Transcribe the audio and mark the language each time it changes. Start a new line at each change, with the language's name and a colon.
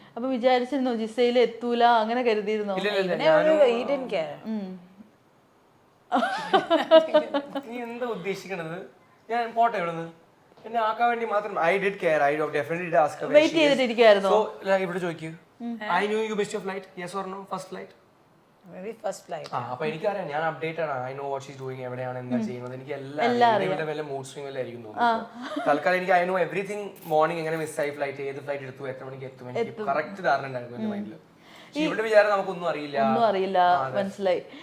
Malayalam: അപ്പൊ വിചാരിച്ചിരുന്നോ ജിസേൽ എത്തൂല അങ്ങനെ കരുതിയിരുന്നോ?
English: he didn't care.
Malayalam: നീ എന്താ ഉദ്ദേശിക്കണത്? ഞാൻ പോട്ടെ ഇവിടുന്ന് എന്നെ ആക്കാൻ വേണ്ടി മാത്രം.
English: I did care. I definitely did ask her.
Malayalam: Wait ചെയ്തിട്ടിരിക്കുകയായിരുന്നു.
English: So
Malayalam: ഇവിടെ ചോദിക്കൂ,
English: I knew you missed your flight, yes or no? First flight? Maybe first flight.
Malayalam: അപ്പൊ എനിക്കറിയാം, ഞാൻ അപ്ഡേറ്റ് ആണ്.
English: I know what she's doing,
Malayalam: എവിടെയാണ് എന്താ ചെയ്യുന്നത്, എനിക്ക് എല്ലാം വല്ല മൂഡ് സ്വിംഗ് വല്ല ആയിരിക്കും തോന്നുന്നു. തൽക്കാലം എനിക്ക്
English: I know everything.
Malayalam: മോർണിംഗ് എങ്ങനെ മിസ്സായി ഫ്ലൈറ്റ്, ഏത് ഫ്ലൈറ്റ് എടുത്തു, എത്ര മണിക്ക് എത്തും, എനിക്ക് കറക്റ്റ് ധാരണ ഉണ്ടായിരുന്നു എന്റെ മൈൻഡിൽ. ഇവിടെ വിചാരം നമുക്കൊന്നും അറിയില്ല. മനസ്സിലായി.